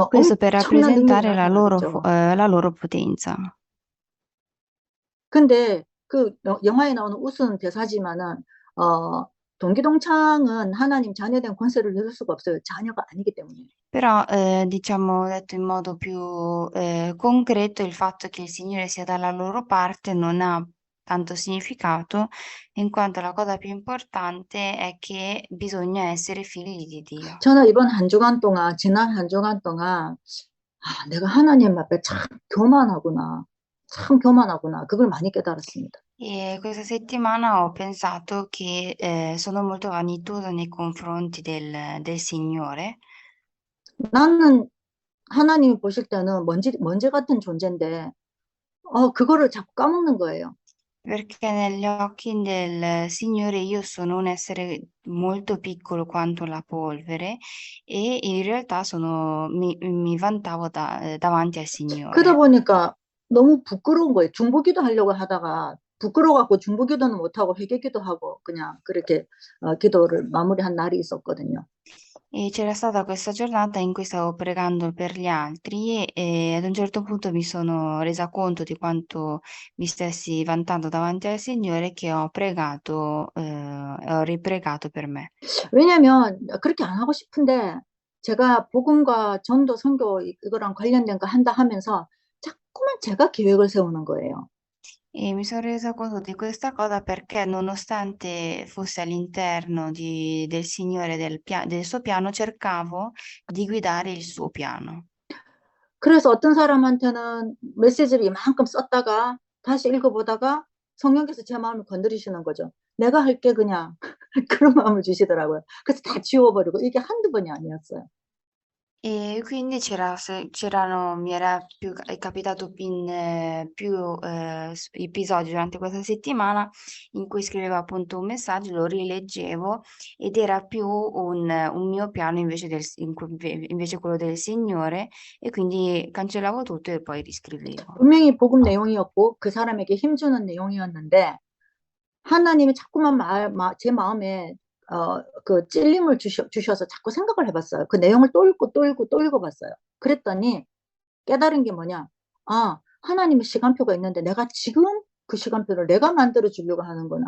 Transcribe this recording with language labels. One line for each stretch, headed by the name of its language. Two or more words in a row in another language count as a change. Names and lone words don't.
Italian: Questo per
Korean: 엄청난 능력이
Italian: rappresentare
Korean: 나타나겠죠.
Italian: la loro potenza.
Korean: 근데 그 영화에 나오는 우스운 대사지만은 어, 동기동창은 하나님 자녀된 권세를 누릴 수가 없어요. 자녀가 아니기 때문에.
Italian: Però, diciamo, detto in modo più concreto, il fatto che il Signore sia dalla loro parte non ha tanto significato, in quanto la cosa più importante è che bisogna essere figli di Dio.
Korean: 저는 이번 한 주간 동안, 지난 한 주간 동안, 내가 하나님 앞에 참 교만하구나. 참 교만하구나. 그걸 많이 깨달았습니다.
Italian: E questa settimana ho pensato che sono molto vanitosa nei confronti del Signore.
Korean: 나는 하나님이 보실 때는 먼지 같은 존재인데, 그거를 자꾸 까먹는 거예요.
Italian: Perché negli occhi del Signore io sono un essere molto piccolo quanto la polvere e in realtà mi vantavo davanti al
Korean: 그러다
Italian: Signore.
Korean: 보니까 너무 부끄러운 거예요. 중보기도 하려고 하다가 부끄러워갖고 중보기도는 못하고 회개기도 하고 그냥 그렇게 기도를 마무리한 날이 있었거든요.
Italian: E c'era stata questa giornata in cui stavo pregando per gli altri e ad un certo punto mi sono resa conto di quanto mi stessi vantando davanti al Signore che ho pregato, ho ripregato per me.
Korean: 왜냐면 그렇게 안 하고 싶은데 제가 복음과 전도 선교 이거랑 관련된 거 한다 하면서 자꾸만 제가 계획을 세우는 거예요.
Italian: E mi sono resa conto di questa cosa perché nonostante fosse all'interno del Signore, del suo piano, cercavo di guidare il suo piano.
Korean: 그래서 어떤 사람한테는 메시지를 이만큼 썼다가 다시 읽어보다가 성령께서 제 마음을 건드리시는 거죠. 내가 할게 그냥 그런 마음을 주시더라고요. 그래서 다 지워버리고 이게 한두 번이 아니었어요.
Italian: E quindi mi era è capitato più episodi durante questa settimana in cui scrivevo appunto un messaggio, lo rileggevo ed era più un mio piano invece quello del Signore e quindi cancellavo tutto e poi riscrivevo.
Korean: 분명히 복음 내용이었고 그 사람에게 힘주는 내용이었는데 하나님이 자꾸만 제 마음에 그 찔림을 주셔서 자꾸 생각을 해봤어요. 그 내용을 또 읽어봤어요. 그랬더니 깨달은 게 뭐냐? 하나님의 시간표가 있는데 내가 지금 그 시간표를 내가 만들어 주려고 하는구나.